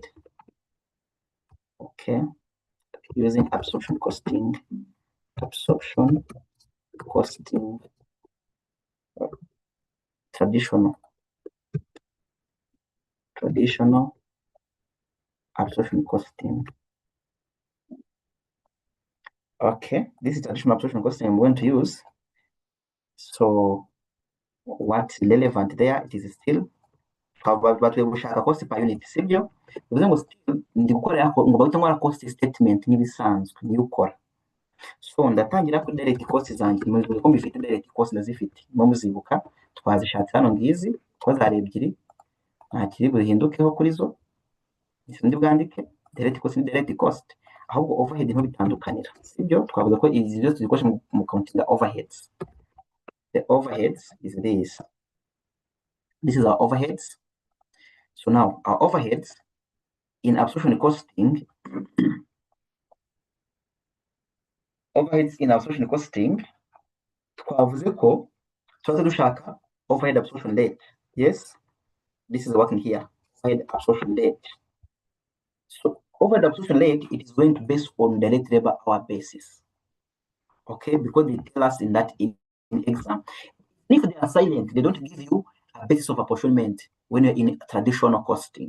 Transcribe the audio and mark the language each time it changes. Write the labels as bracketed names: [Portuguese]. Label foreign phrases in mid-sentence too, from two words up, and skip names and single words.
[English] Okay, using absorption costing, traditional absorption costing. Okay, this is traditional absorption costing I'm going to use. So what's relevant there, it is still [Kinyarwanda] batwe gushaka [English] cost per unit, [Kinyarwanda] sibyo? Bivuze ngo still ndi gukorera ngo bahita nkora [English] cost statement [Kinyarwanda] nk'ibisanzwe niyo ukora. So ndatangira kuri [English] direct cost [Kinyarwanda] zanjye, muzi ko mbifite [English] direct cost [Kinyarwanda] ndazifite, muzibuka twazishatse hano ngizi, twazari ebyiri, nta kiri buhindukeho kuri zo. Ndi bwandike [English] direct cost [Kinyarwanda] ni [English] direct cost, [Kinyarwanda] ahubwo overhead nto bitandukanira, sibyo? Twavuga ko izi zose tuzikoresha mu [English] counting overheads. The overheads is this. This is our overheads. So now our overheads in absorption costing, [Kinyarwanda] twavuze ko tuza dushaka [English] overhead absorption rate. Yes, this is working here. Overhead absorption rate. So overhead absorption rate, it is going to base on direct labor hour basis. Okay, because they tell us in that in exam. If they are silent, they don't give you a basis of apportionment when you're in traditional costing.